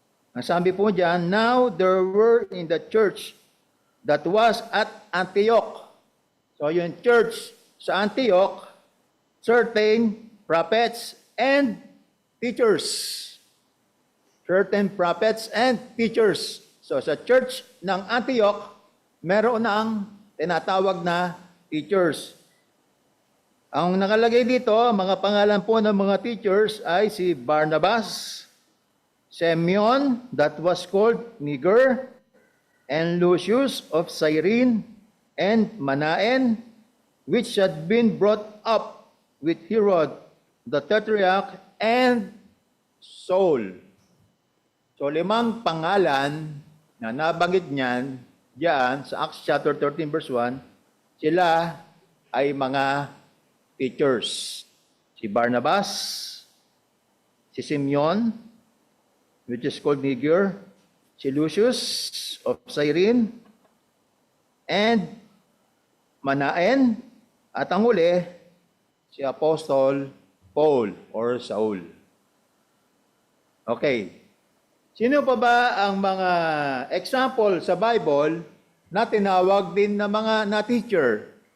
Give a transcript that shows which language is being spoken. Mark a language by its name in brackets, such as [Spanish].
[Filipino] Ang sabi po diyan, [English] now there were in the church that was at Antioch. So yung church sa Antioch, certain prophets and teachers. Certain prophets and teachers. [Filipino] So sa church ng Antioch, meron na ang tinatawag na teachers. Ang nakalagay dito, mga pangalan po ng mga teachers ay si [English] Barnabas, Simeon, that was called Niger, and Lucius of Cyrene, and Manaen, which had been brought up with Herod the Tetrarch, and Saul. [Filipino] So, 5 pangalan na nabanggit niyan diyan sa Acts chapter 13 verse 1, sila ay mga teachers. Si Barnabas, si Simeon, [English] which is called [Filipino] Niger, si Lucius of Cyrene, and Manaen, at ang huli, si Apostle Paul or Saul. Okay. Sino pa ba ang mga example sa Bible na tinawag din na mga na-teacher?